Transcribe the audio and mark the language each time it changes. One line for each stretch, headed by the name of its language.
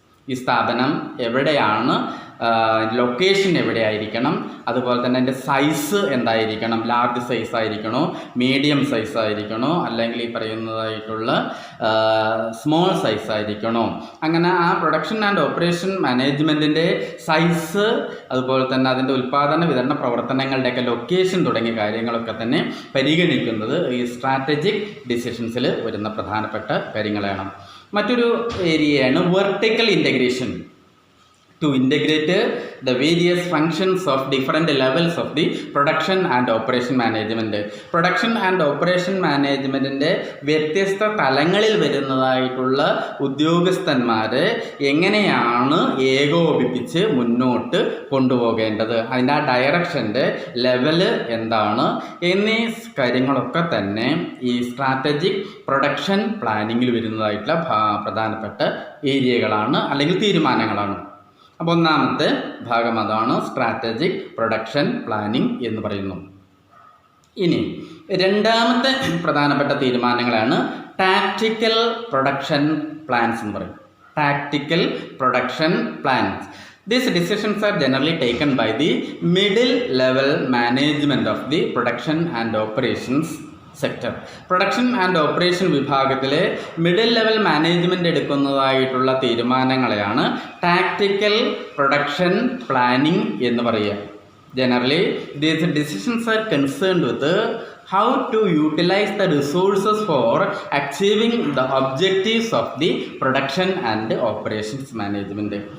Malayalam: ഈ സ്ഥാപനം എവിടെയാണ്, ലൊക്കേഷൻ എവിടെയായിരിക്കണം, അതുപോലെ തന്നെ അതിൻ്റെ സൈസ് എന്തായിരിക്കണം, ലാർജ് സൈസ് ആയിരിക്കണോ, മീഡിയം സൈസ് ആയിരിക്കണോ, അല്ലെങ്കിൽ ഈ പറയുന്നതായിട്ടുള്ള സ്മോൾ സൈസ് ആയിരിക്കണോ, അങ്ങനെ ആ പ്രൊഡക്ഷൻ ആൻഡ് ഓപ്പറേഷൻ മാനേജ്മെൻറ്റിൻ്റെ സൈസ്, അതുപോലെ തന്നെ അതിൻ്റെ ഉൽപ്പാദന വിതരണ പ്രവർത്തനങ്ങളുടെയൊക്കെ ലൊക്കേഷൻ തുടങ്ങിയ കാര്യങ്ങളൊക്കെ തന്നെ പരിഗണിക്കുന്നത് ഈ സ്ട്രാറ്റജിക് ഡിസിഷൻസിൽ വരുന്ന പ്രധാനപ്പെട്ട കാര്യങ്ങളാണ്. മറ്റൊരു ഏരിയയാണ് vertical integration.
English: To integrate the various functions of different levels of the production and operation management.
Malayalam: Production and operation മാനേജ്മെൻറ്റിൻ്റെ വ്യത്യസ്ത തലങ്ങളിൽ വരുന്നതായിട്ടുള്ള ഉദ്യോഗസ്ഥന്മാരെ എങ്ങനെയാണ് ഏകോപിപ്പിച്ച് മുന്നോട്ട് കൊണ്ടുപോകേണ്ടത്, അതിൻ്റെ ആ ഡയറക്ഷൻ്റെ ലെവല് എന്താണ് എന്നീ കാര്യങ്ങളൊക്കെ തന്നെ ഈ സ്ട്രാറ്റജിക് പ്രൊഡക്ഷൻ പ്ലാനിങ്ങിൽ വരുന്നതായിട്ടുള്ള പ്രധാനപ്പെട്ട ഏരിയകളാണ് അല്ലെങ്കിൽ തീരുമാനങ്ങളാണ്. അപ്പോൾ ഒന്നാമത്തെ ഭാഗം അതാണ് സ്ട്രാറ്റജിക് പ്രൊഡക്ഷൻ പ്ലാനിങ് എന്ന് പറയുന്നു. ഇനി രണ്ടാമത്തെ പ്രധാനപ്പെട്ട തീരുമാനങ്ങളാണ് ടാക്റ്റിക്കൽ പ്രൊഡക്ഷൻ പ്ലാൻസ് എന്ന് പറയും. Tactical production plans.
English: These decisions are generally taken by the middle level management of the production and operations sector.
Malayalam: Production and operation വിഭാഗത്തിലെ middle level management എടുക്കുന്നതായിട്ടുള്ള തീരുമാനങ്ങളെയാണ് tactical production planning എന്ന് പറയുക.
English: Generally, these decisions are concerned with how to utilize the resources for achieving the objectives of the production and operations management.